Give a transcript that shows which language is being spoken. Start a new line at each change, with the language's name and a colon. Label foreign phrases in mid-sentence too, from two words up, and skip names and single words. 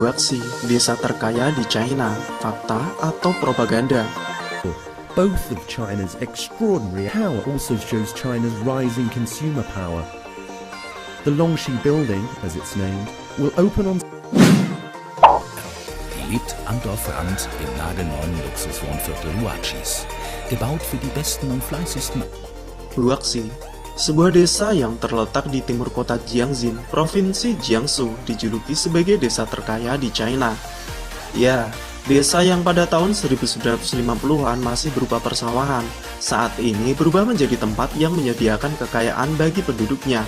Indonesian: Guangxi, desa terkaya di China, fakta atau propaganda?
English: Both of China's extraordinary power also shows China's rising consumer power. The Longxi Building, as it's named, will open on...
German: Lebt am Dorfrand im nagelneuen Luxuswohnviertel Huachis. Gebaut für die besten und fleißigsten.
Indonesian: Guangxi, sebuah desa yang terletak di timur kota Jiangxin, provinsi Jiangsu, dijuluki sebagai desa terkaya di China. Ya, desa yang pada tahun 1950-an masih berupa persawahan, saat ini berubah menjadi tempat yang menyediakan kekayaan bagi penduduknya.